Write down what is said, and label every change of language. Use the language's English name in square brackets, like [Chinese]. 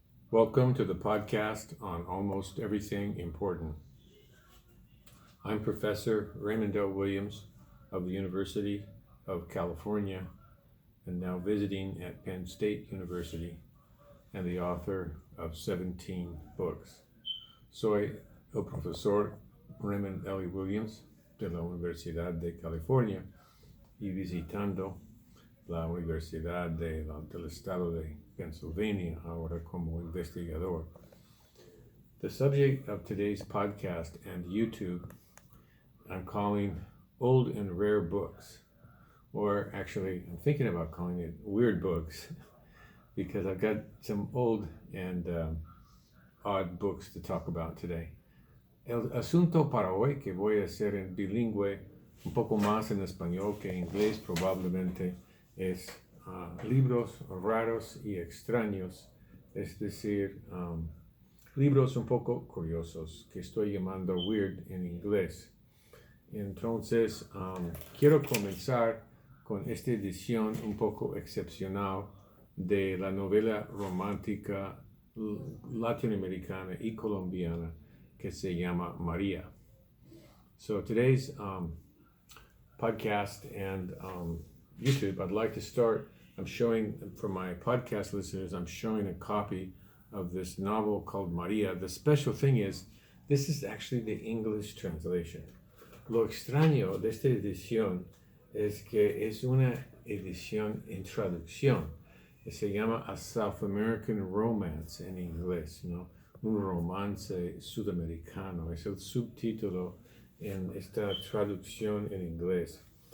[English] Welcome to the podcast on almost everything important. I'm Professor Raymond L. Williams of the University of California and now visiting at Penn State University and the author of 17 books. [Spanish] Soy el profesor Raymond L. Williams de la Universidad de California y visitando la Universidad del Estado de Pennsylvania ahora como investigador. [English] The subject of today's podcast and YouTube I'm calling Old and Rare Books, or actually I'm thinking about calling it Weird Books because I've got some old and odd books to talk about today. [Spanish] El asunto para hoy que voy a hacer en bilingüe, un poco más en español que en inglés probablemente, es libros raros y extraños, es decir, libros un poco curiosos, que estoy llamando weird en inglés. Entonces, quiero comenzar con esta edición un poco excepcional de la novela romántica latinoamericana y colombiana que se llama María. [English] So today's podcast and YouTube, I'd like to start, I'm showing, for my podcast listeners, I'm showing a copy of this novel called María. The special thing is, this is actually the English translation. [Spanish] Lo extraño de esta edición es que es una edición en traducción. Se llama [English] A South American Romance [Spanish] en inglés, ¿no? Un romance sudamericano. Es el subtítulo en esta traducción en inglés.